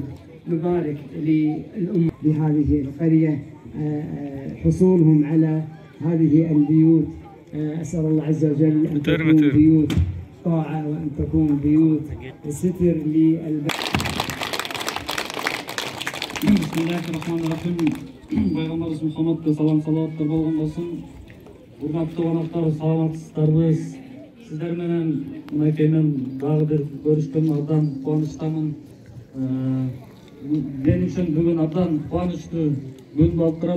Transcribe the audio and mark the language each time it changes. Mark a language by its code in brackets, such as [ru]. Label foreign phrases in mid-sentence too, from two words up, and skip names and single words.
[ar] نبارك للأمة بهذه القرية حصولهم على هذه البيوت. أسأل الله عز وجل أن تكون بيوت طاعة وأن تكون بيوت ستر للبلد. بسم الله الرحمن الرحيم. [ky] Пайгамбарыбыз Мухаммадка салам салаваттар болгон болсун. Урматтуу коноктор, саламатсыздарбы? Сиздер менен мынакей мен дагы бир көрүшкөн абдан кубанычтамын. men үчүн бүгүн абдан кубанычтуу күн болуп турат.